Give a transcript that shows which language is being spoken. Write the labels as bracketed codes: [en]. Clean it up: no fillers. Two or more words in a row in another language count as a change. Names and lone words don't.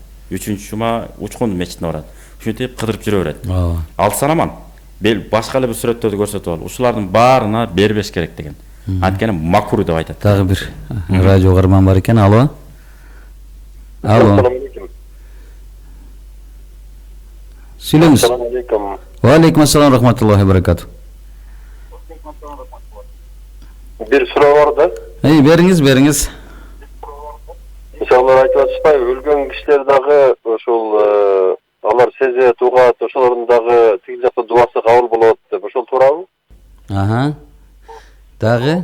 [ky] Үчүнчү жума Учкун мечитине барат. Ушинтип кыдырып жүрө берет. Алсанаман башка эле бир сүрөттөрдү көрсөтүп алып, ушулардын баарына бербеш керек деген. Анткени макруh деп айтат. Дагы бир радио угарман бар экен. Алло. Сүйлөңүз. [ar] السلام عليكم. و عليكم السلام رحمة الله و بركاته. [ky] Bir суроо бар да. Бериңиз. Мисалы айтып атышпайбы, өлгөн кишилер дагы ошол алар сезет, угат, ошолордун дагы тиги жакта дуасы кабыл болот деп, ошол туурабы? Дагы?